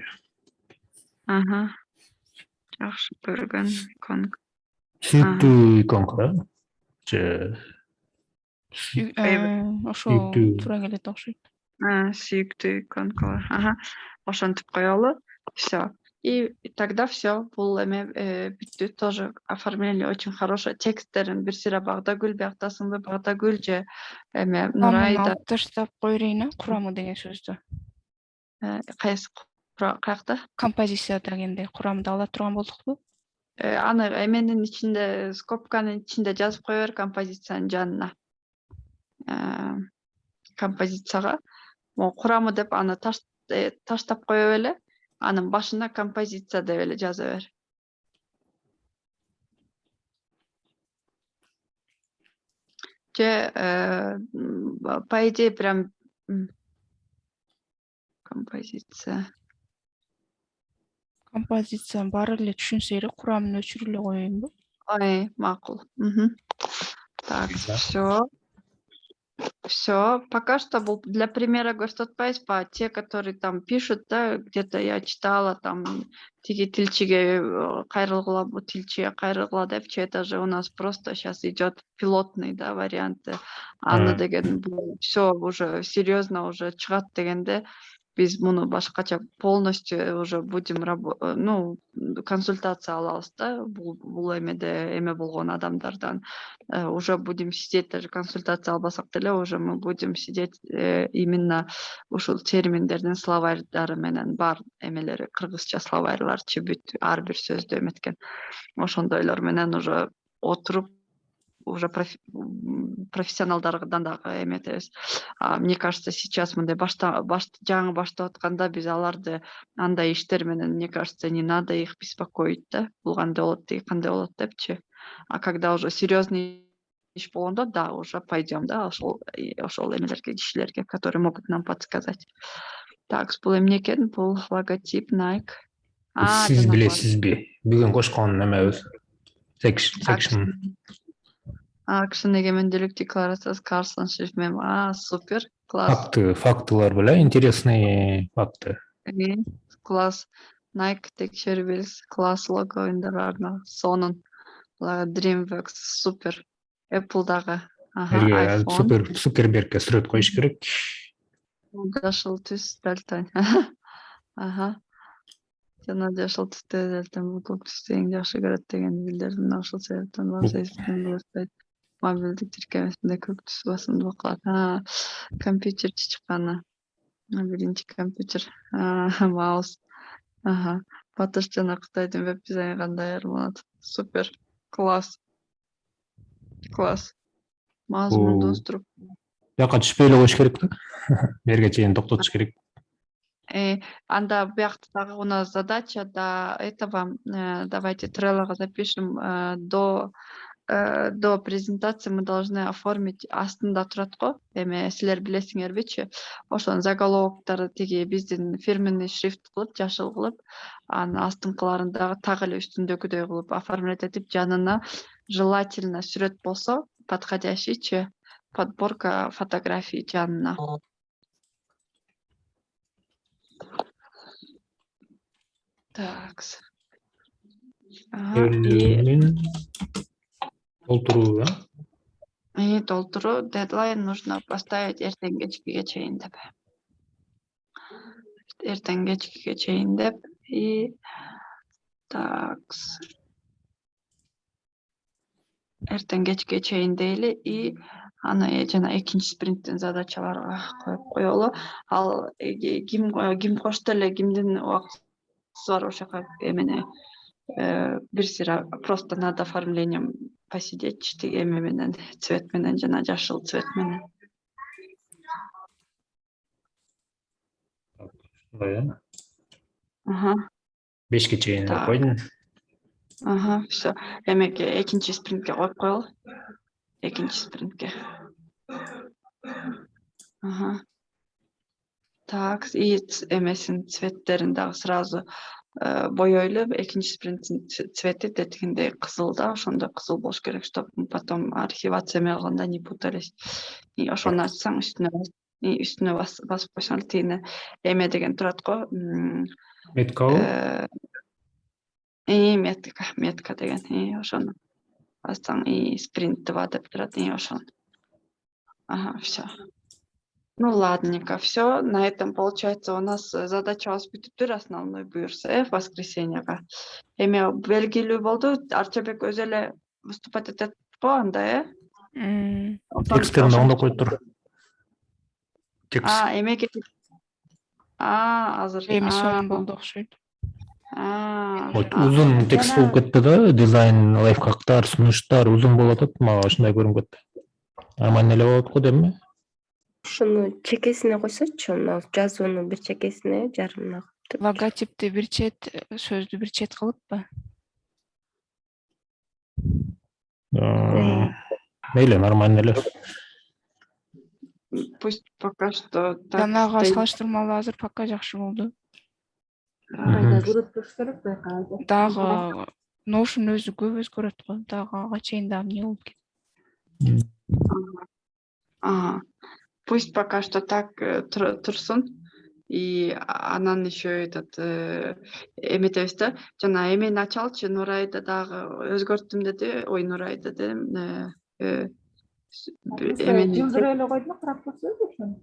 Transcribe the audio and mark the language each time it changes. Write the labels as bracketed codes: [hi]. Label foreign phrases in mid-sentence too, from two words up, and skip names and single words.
[ky] Ага. Жакшы көргөн икон. Сүйүктүү иконка, да? Же Ошо Сүйүктүү. туура келет окшойт. Сүйүктүү иконкалар. Ага. Ошентип коелу. [ru] Все. И тогда все. [ky] Бул эме бүттү. [ru] Тоже оформление очень хорошее. [ky] Тексттерин бир сыйра Багдагүл, Бактасынбы Багдагүл же эме Нурайда. Алып таштап кой берейин, курамы деген сөздү. Кайсы каякта? Композицияда дегенде курамды ала турган болдукпу? Аны эменин ичинде, скобканын ичинде жазып кое бер композициянын жанына. Композицияга курамы деп аны таштап кое беле. Анын башына композиция деп эле жаза бер. [ru] Же по идее прям композиция. [ky] Композицияны баары эле түшүнсө эле курамын өчүрүп эле коеюнбу? Макул. [ru] Так, Да. все. Пока что был для примера говорю, по те, которые там пишут, да, где-то я читала, там, [ky] тиги тилчиге кайрылгыла, бу тилчиге кайрылгыла депчи, [ru] это же у нас просто сейчас идет пилотный, да, варианты. [ky] Аны деген [ru] все уже серьезно уже [ky] чыгат дегенде, биз муну башкача [ru] полностью уже будем [ky] консультация алабыз да, бул эме болгон адамдардан. [ru] Уже будем сидеть, даже консультация [ky] албасак деле, [ru] уже мы будем сидеть именно [ky] ушул терминдердин словарьдары менен бар эмелери, кыргызча словарьларчы бүт ар бир сөздү эметкен. Ошондойлор менен уже отуруп уже профессионалдардан дагы эметебиз. [ru] Мне кажется, сейчас [ky] мындай жаңы баштап атканда биз аларды андай иштер менен, [ru] мне кажется, не надо их беспокоить, [ky] да, бул кандай болот, тиги кандай болот депчи. [ru] А когда уже серьезный [ky] иш болгондо, [ru] да, уже пойдем, да, [ky] ошол эмелерге, кишилерге, [ru] которые могут нам подсказать. Так, [ky] бул эмне экен? Бул логотип Nike. Сиз билесизби? Бүгүн кошкон немебиз? Section. Акшн эгемендүүлүк декларациясы Карсон шрифтмен. Супер. Класс. Фактылар беле, [ru] интересные факты. [ky] Класс. Nike текшербиз. Класс логоюндар сонун. DreamWorks супер. Apple дагы. iPhone. Цукербергке сүрөт коюш керек. Жашыл түс дальтон. Жана жашыл түстө дальтон бул көк түстү эң жакшы көрөт дегенди билдирдим. Ошол себептен мобилдик тиркемесинде көк түс басымдуу кылат. Компьютер чыкканы. Биринчи компьютер. Маус. Батыш жана Кытайдын веб дизайны кандай айырмаланат? Супер. Класс. Мазмундуу структура. Бияка түшпөй эле коюш керек да. Берге чейин токтотуш керек. Анда биякта дагы [ru] у нас задача до этого. Давайте Trello запишем до презентации мы должны оформить [ky] астында турат го. Эме силер билесиңербичи? Ошонун заголовоктары тиги биздин [ru] фирменный шрифт [ky] кылып, жашыл кылып, анын астыңкыларын дагы так эле үстүндөгүдөй кылып оформлять этип, жанына желательно сүрөт болсо, подходящийчи [ru] подборка фотографий [ky] жанына. [ru] Так. [ky] Белгилүүнүн толтуруу, И толтуруу, [ru] дедлайн нужно поставить [ky] эртең кечкиге чейин деп. Эртең кечкиге чейин деп. [ru] И такс. [ky] Эртең кечке чейин дейли. И аны жана экинчи спринттин задачаларга коюп коелу. Ал ким кошту эле кимдин убактысы бар ошол жака эмени бир сыйра [ru] просто над оформлением посидеть [ky] тиги эме менен, цвет менен жана жашыл цвет менен. ушундай, Ага. 5ке чейин деп [ru] Так. [ky] койдум. Ага, все. Эмеге экинчи спринтке коюп коелу. Экинчи спринтке. Ага. Так, и эмесин цветтерин дагы сразу боёйлу. Экинчи спринттин цвети тетигинде кызыл да, ошондо кызыл болуш керек, [ru] чтобы потом [ky] архивация кылганда [ru] не путались. [ky] И ошону ачсаң үстүнө басып койсоң тигине эме деген турат го. Меткабы? Метка деген. Ошону бассаң спринт 2 деп турат. Ошону. Ага, [ru] все. Ну ладненько, все. На этом, получается, у нас задача [ky] бүтүптүр основной буюрса, [ru] в воскресеньега. [ky] Эме белгилүү болду. Арчабек өзү эле выступать этет го анда, Тексттерин оңдоп коюп тур. Текст. Эмеге. Азыр. Эми сонун болду окшойт. Узун текст болуп кетти да, дизайн, лайфхактар, сунуштар узун болуп атат, мага ушундай көрүнүп кетти. Нормально эле болот го дейм. Ушуну чекесине койсочу, мына жазууну бир чекесине, жарымына кылып. Логотипти бир чет, сөздү бир чет кылыппы? Мейли, нормально эле. [ru] Пусть пока что так. [ky] Жанагыга салыштырмалуу азыр пока жакшы болду. Кайда көрүп туруш керек байкалды. Дагы Notion өзү көп өзгөрөт го. Дагы ага чейин дагы эмне болуп кетти? [ru] Пусть пока что так турсун. [ky] И анан [ru] еще этот [ky] эметебиз да. Жана эмени ачалчы, Нурайда дагы өзгөрттүм деди. Ой, Нурайда дедим. Жылдыр эле койдум, карап көрсөңүз ошону.